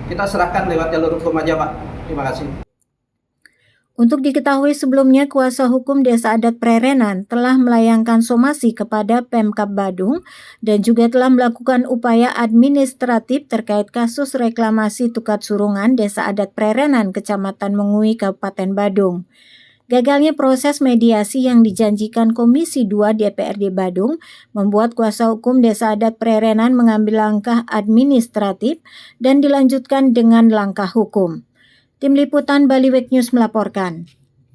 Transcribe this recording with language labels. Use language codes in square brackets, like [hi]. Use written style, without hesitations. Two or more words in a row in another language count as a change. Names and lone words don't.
[id] Kita serahkan lewat jalur hukum aja, Pak. Terima kasih. Untuk diketahui sebelumnya, kuasa hukum Desa Adat Prerenan telah melayangkan somasi kepada Pemkab Badung dan juga telah melakukan upaya administratif terkait kasus reklamasi Tukat Surungan Desa Adat Prerenan, Kecamatan Mengui, Kabupaten Badung. Gagalnya proses mediasi yang dijanjikan Komisi 2 DPRD Badung membuat kuasa hukum Desa Adat Prerenan mengambil langkah administratif dan dilanjutkan dengan langkah hukum. Tim Liputan Bali Week News melaporkan.